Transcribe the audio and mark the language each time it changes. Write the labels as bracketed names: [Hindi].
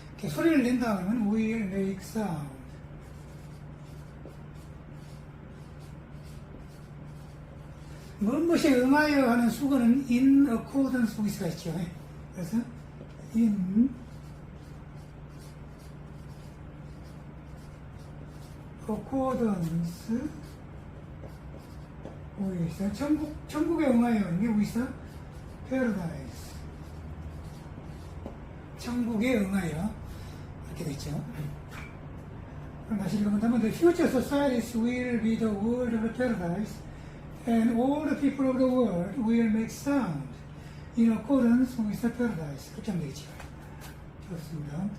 [Korean] 소리를 낸다 그러면 [English] will make sound. [Korean] 무엇에 응하여 하는 수거는 [English] in accordance with [Korean] 가 있죠. [English] 그래서 in accordance with [Korean] 천국에 응하여 이게 [English] with paradise. [Korean] 천국에 응하여 이렇게 됐죠. [English] 그럼 다시 읽어본다면 the future societies will be the world of paradise and all the people of the world will make sound in accordance with the paradise. [Korean] 그렇게 하면 되겠죠. 좋습니다.